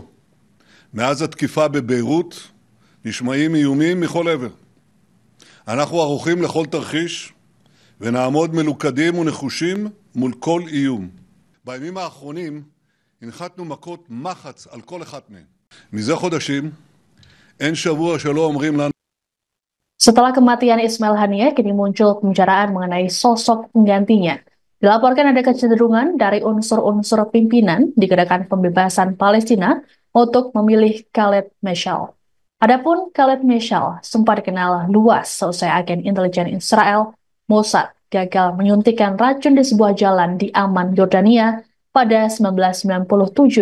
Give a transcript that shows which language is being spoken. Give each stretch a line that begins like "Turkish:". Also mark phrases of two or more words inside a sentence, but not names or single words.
Hebrew: מאז התקיפה בביירות נשמעים איומים מכל עבר. אנחנו ערוכים לכל תרחיש, ונעמוד מלוכדים ונחושים מול כל איום. בימים האחרונים הנחתנו מכות מחץ על כל אחת מהן. מזה חודשים אין שבוע שלא אומרים לנו.
Indonesian: Setelah kematian Ismail Haniyeh, kini muncul pembicaraan mengenai sosok penggantinya. Dilaporkan ada kecenderungan dari unsur-unsur pimpinan di Gerakan Pembebasan Palestina untuk memilih Khaled Meshal. Adapun Khaled Meshal sempat dikenal luas seusai agen intelijen Israel, Mossad, gagal menyuntikkan racun di sebuah jalan di Amman, Yordania pada 1997.